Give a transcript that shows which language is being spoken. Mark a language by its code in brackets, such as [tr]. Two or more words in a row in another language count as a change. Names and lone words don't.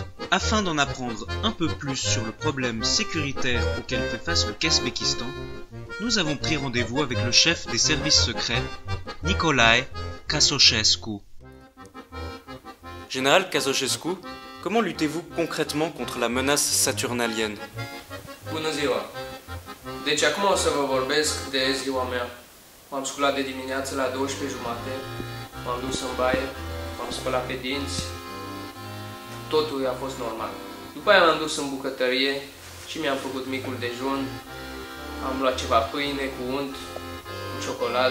[fr] Afin d'en apprendre un peu plus sur le problème sécuritaire auquel fait face le Kazbékistan, nous avons pris rendez-vous avec le chef des services secrets, Nicolae Ceausescu. Général Ceausescu, comment luttez-vous concrètement contre la menace saturnalienne? [ro] Bună ziua! Deci acum o să vă vorbesc de ziua mea. M-am sculat de dimineață la 12:30, m-am dus în baie, m-am spălat pe dinți, totul a fost normal. După aia m-am dus în bucătărie și mi-am făcut micul dejun, am luat ceva pâine cu unt, cu ciocoladă.